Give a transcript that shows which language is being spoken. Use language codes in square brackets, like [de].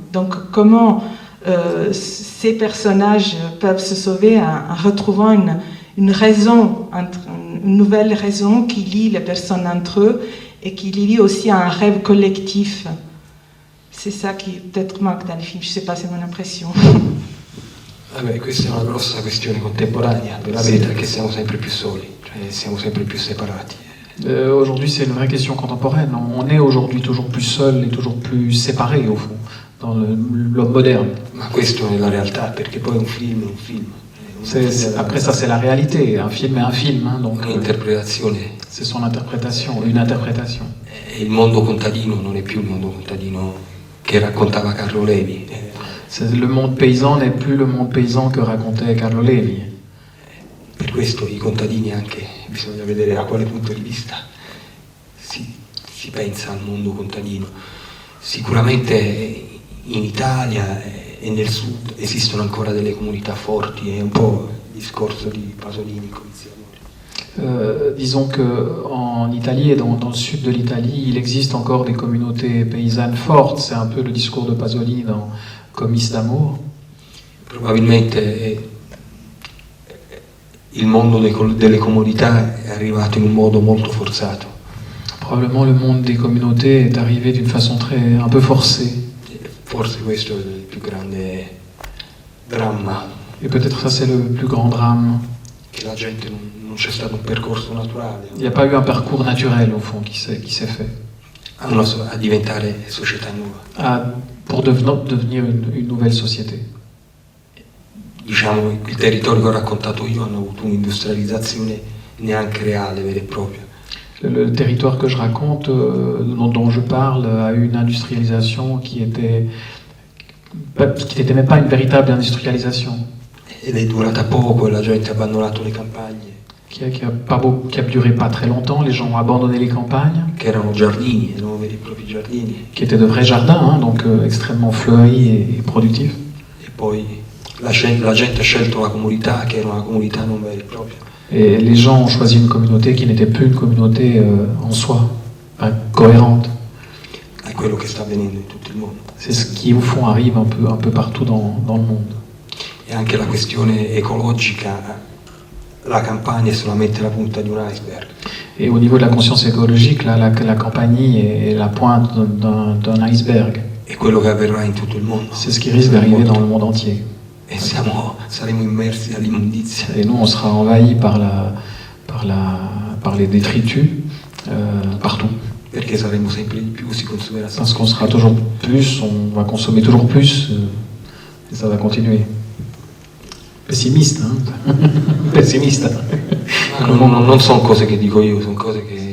[fr] Donc comment ces personnages peuvent se sauver en retrouvant une raison, une nouvelle raison qui lie les personnes entre eux et qui les lie aussi à un rêve collectif. C'est ça qui peut-être manque dans le film, je ne sais pas, c'est mon impression. [it] Vabbè, questa è una grossa questione contemporanea, la verità è che siamo sempre più soli, cioè siamo sempre più separati. [fr] Aujourd'hui, c'est une vraie question contemporaine. On est aujourd'hui toujours plus seul et toujours plus séparé, au fond, dans l'homme moderne. [it] Ma questo è la realtà, perché poi un film è un film. [fr] Après ça, c'est la réalité. Un film est un film, hein, donc [it] Un'interpretazione. [fr] c'est son interprétation, une interprétation. [it] E il mondo contadino non è più il mondo contadino che raccontava Carlo Levi. [fr] Le monde paysan n'est plus le monde paysan que racontait Carlo Levi. [it] Per questo i contadini anche, bisogna vedere da quale punto di vista si pensa al mondo contadino. Sicuramente in Italia e nel sud esistono ancora delle comunità forti, è un po' il discorso di Pasolini con Siamore. [fr] Disons qu'en Italie et dans le sud de l'Italie, il existe encore des communautés paysannes fortes. C'est un peu le discours de Pasolini dans Comice d'amour. [it] Probabilmente il mondo delle comunità è arrivato in un modo molto forzato. [fr] Probablement le monde des communautés est arrivé d'une façon un peu forcée. [it] Forse questo è il più grande dramma, [fr] Et peut-être ça c'est le plus grand drame. [it] che la gente non c'è stato un percorso naturale. [fr] Il n'y a pas eu un parcours naturel au fond qui s'est fait. [it] a diventare società nuova. [fr] pour devenir une nouvelle société. [it] Diciamo, il territorio che ho raccontato io hanno avuto un'industrializzazione neanche reale, vera e propria. [fr] Le territoire que je raconte, dont je parle, a eu une industrialisation qui n'était même pas une véritable industrialisation. [it] Ed è durata poco e la gente ha abbandonato le campagne. [fr] Qui a duré pas très longtemps, les gens ont abandonné les campagnes. [it] Che erano giardini, erano veri e propri giardini. [fr] Qui étaient de vrais jardins, hein, donc extrêmement fleuris et productifs. [it] E poi la gente ha scelto la comunità, che era una comunità non vera e propria. [fr] Et les gens ont choisi une communauté qui n'était plus une communauté en soi, cohérente. [it] È quello che sta avvenendo in tutto il mondo. [fr] C'est ce qui, au fond, arrive un peu partout dans le monde. [it] E anche la questione ecologica, la campagna è solamente la punta di un iceberg. [fr] Et au niveau de la conscience écologique, là, la Campanie est la pointe d'un iceberg. [it] È quello che avverrà in tutto il mondo. [fr] C'est ce qui risque d'arriver dans le monde entier. [it] E saremo immersi dall'immondizia. [fr] Et nous, on sera envahis par les détritus partout. [it] Perché saremo sempre di più, si consumerà [fr] Parce [it] sempre [fr] qu'on sera toujours plus, on va consommer toujours plus, et ça va continuer. Pessimiste, hein. Pessimiste. [it] Non sono cose che dico io, sono cose che